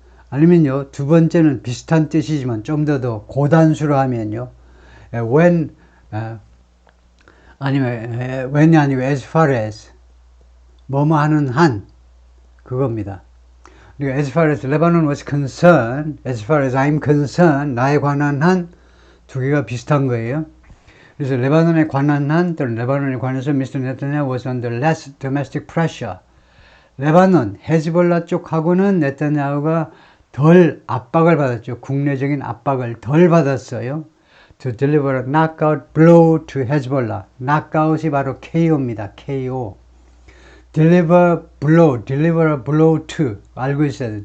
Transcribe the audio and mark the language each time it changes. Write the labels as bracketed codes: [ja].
[ko] 아니면요, 두 번째는 비슷한 뜻이지만 좀 더 고단수로 하면요, when, when이 아니고 [en] as far as, [ko] 뭐뭐 하는 한, 그겁니다. [en] 그러니까 as far as Lebanon was concerned, as far as I'm concerned, [ko] 나에 관한 한, 두 개가 비슷한 거예요. 그래서 레바논에 관한 한, 또는 레바논에 관해서 Mr. [en] Netanyahu was under less domestic pressure. [ko] 레바논, 헤즈볼라 쪽하고는 네타냐후가 덜 압박을 받았죠. 국내적인 압박을 덜 받았어요. [en] To deliver a knockout blow to Hezbollah. [ko] knockout이 바로 KO입니다. [en] KO. deliver a blow to. [ko] 알고 있어야 돼요.